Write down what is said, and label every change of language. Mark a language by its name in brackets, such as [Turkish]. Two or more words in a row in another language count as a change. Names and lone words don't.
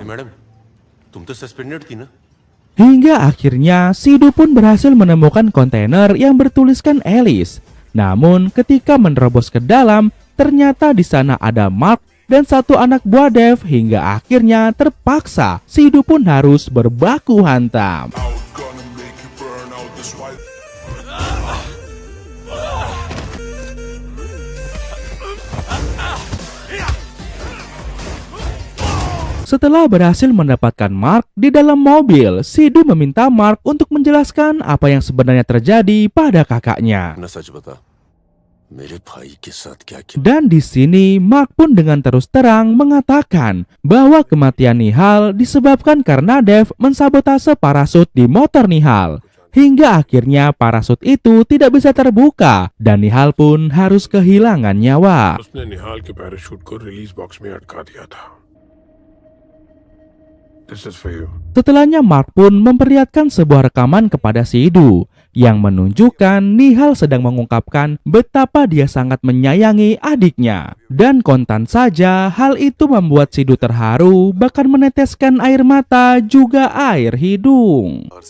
[Hindi] मैडम, तुम तो सस्पेंडेड थी ना? [Indonesian] Hingga akhirnya Sidu pun berhasil menemukan kontainer yang bertuliskan Alice. Namun ketika menerobos ke dalam, ternyata di sana ada Mark dan satu anak buah Dev. Hingga akhirnya terpaksa Sidu pun harus berbaku hantam. Setelah berhasil mendapatkan Mark di dalam mobil, Sidu meminta Mark untuk menjelaskan apa yang sebenarnya terjadi pada kakaknya. [Hindi] ना सच बता, मेरे भाई के साथ क्या किया? [Indonesian] Dan di sini Mark pun dengan terus terang mengatakan bahwa kematian Nihal disebabkan karena Dev mensabotase parasut di motor Nihal. Hingga akhirnya parasut itu tidak bisa terbuka dan Nihal pun harus kehilangan nyawa. [Hindi] उसने निहाल के पैराशूट को [English] release box [Hindi] में अटका दिया था। [English] This is for you. [Indonesian] Setelahnya Mark pun memperlihatkan sebuah rekaman kepada Sidu yang menunjukkan Nihal sedang mengungkapkan betapa dia sangat menyayangi adiknya. Dan kontan saja hal itu membuat Sidu terharu, bahkan meneteskan air mata juga air hidung.